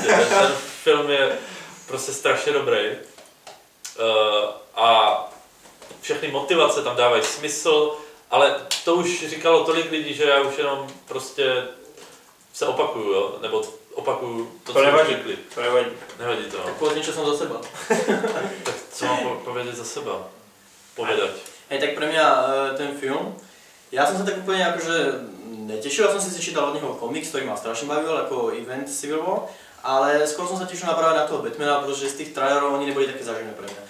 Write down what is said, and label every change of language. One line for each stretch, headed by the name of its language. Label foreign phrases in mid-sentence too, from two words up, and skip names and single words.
Czech: Ten film je prostě strašně dobrý. A všechny motivace tam dávají smysl, ale to už říkalo tolik lidí, že já už jenom prostě se opakuju, jo? Nebo opakuju to, co už řekli. To nevadí. Nevadí to.
Slovak: Tak povedz niečo som za seba. Tak co mám povedať za seba? Povedať. Hej, tak pre mňa ten film, ja som sa tak úplne akože netešil, ja som si čítal od neho komiks, ktorý ma strašne bavil, ako event Civil War, ale skôr som sa tešil práve na toho Batmana, pretože z tých trailerov oni neboli také záživné pre mňa.